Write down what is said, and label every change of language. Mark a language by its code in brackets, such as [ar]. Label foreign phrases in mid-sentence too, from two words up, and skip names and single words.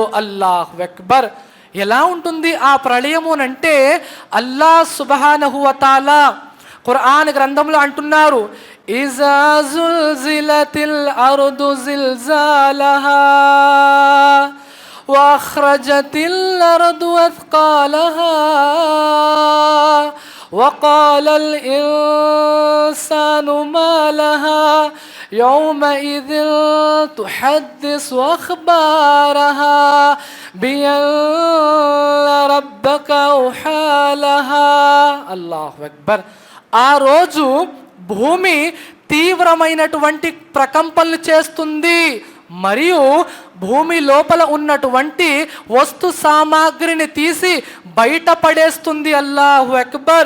[ar] الله أكبر. [te] ఎలా ఉంటుంది ఆ ప్రళయము అంటే [ar] الله سبحانه وتعالى [te] ఖురాన్ గ్రంథంలో అంటున్నారు, [ar] إذا زلزلت الأرض زلزالها وأخرجت الأرض أثقالها وقال الإنسان ما لها يومئذ تحدث أخبارها بأن ربك أوحى لها. الله أكبر. [te] ఆ రోజు భూమి తీవ్రమైనటువంటి ప్రకంపనలు చేస్తుంది మరియు భూమి లోపల ఉన్నటువంటి వస్తు సామాగ్రిని తీసి బయటపడేస్తుంది. [ar] الله أكبر.